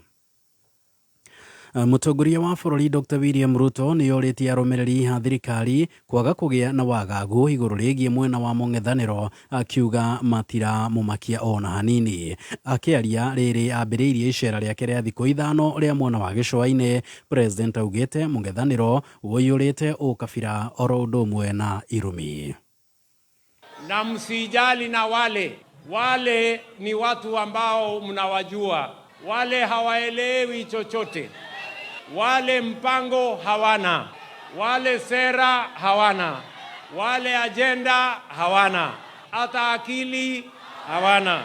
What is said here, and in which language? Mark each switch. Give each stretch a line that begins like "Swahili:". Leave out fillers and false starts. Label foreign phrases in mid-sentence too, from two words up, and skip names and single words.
Kikuyu: Mutongoria wa bũrũri Dr. William Ruto nĩ orĩtie arũmĩrĩri a thirikari kwaga kũgĩa na wagagu igũrũ rĩgiĩ mwena wa mũng'ethanĩro akiuga matira mũmakia ona hanini. Akĩaria rĩrĩ ambĩrĩirie icera rĩake rĩa thikũ 5 rĩa mwena wa gĩcũa-inĩ, President augĩte mũng'ethanĩro ũiyũrĩte ũkabira oro ũndũ ũmwe na irumi.
Swahili: Na msijali na wale ni watu ambao mnawajua, wale hawaelewi chochote, wale mpango hawana, wale sera hawana, wale agenda hawana, hata akili hawana.